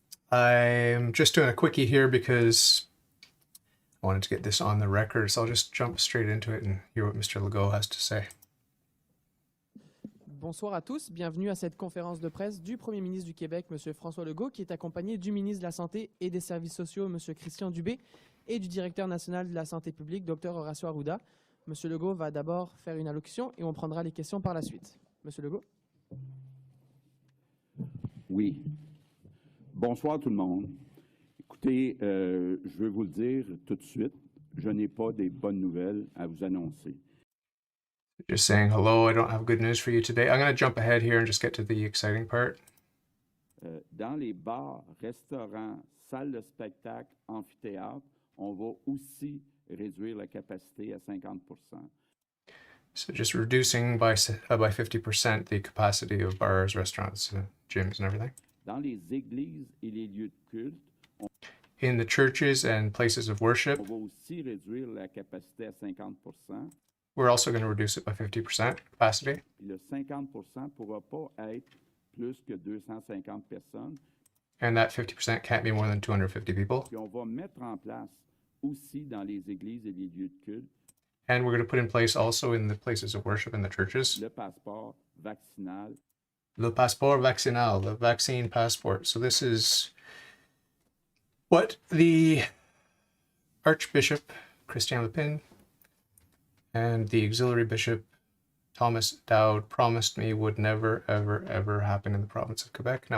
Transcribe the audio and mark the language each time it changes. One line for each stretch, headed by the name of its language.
English: I'm just doing a quickie here because I wanted to get this on the record, so I'll just jump straight into it and hear what Mr. Legault has to say.
French: Bonsoir à tous, bienvenue à cette conférence de presse du Premier ministre du Québec, M. François Legault, qui est accompagné du ministre de la Santé et des Services sociaux, M. Christian Dubé, et du directeur national de la santé publique, Dr Horacio Arruda. M. Legault va d'abord faire une allocution et on prendra les questions par la suite. M. Legault. Oui. Bonsoir tout le monde. Écoutez, je veux vous le dire tout de suite, je n'ai pas des bonnes nouvelles à vous annoncer.
English: Just saying hello, I don't have good news for you today. I'm going to jump ahead here and just get to the exciting part.
French: Dans les bars, restaurants, salles de spectacle, amphithéâtres, on va aussi réduire la capacité à 50%.
English: So just reducing by 50% the capacity of bars, restaurants, gyms, and everything.
French: Dans les églises et les lieux de culte,
English: In the churches and places of worship,
French: on va aussi réduire la capacité à 50%.
English: we're also going to reduce it by 50% capacity.
French: Puis le 50% ne pourra pas être plus que 250 personnes.
English: And that 50% can't be more than 250 people.
French: Puis on va mettre en place aussi dans les églises et les lieux de culte
English: And we're going to put in place also in the places of worship in the churches,
French: le passeport vaccinal. le passeport vaccinal,
English: the vaccine passport. So this is what the Archbishop Christian Lepin and the auxiliary bishop Thomas Dowd promised me would never, ever, ever happen in the province of Quebec.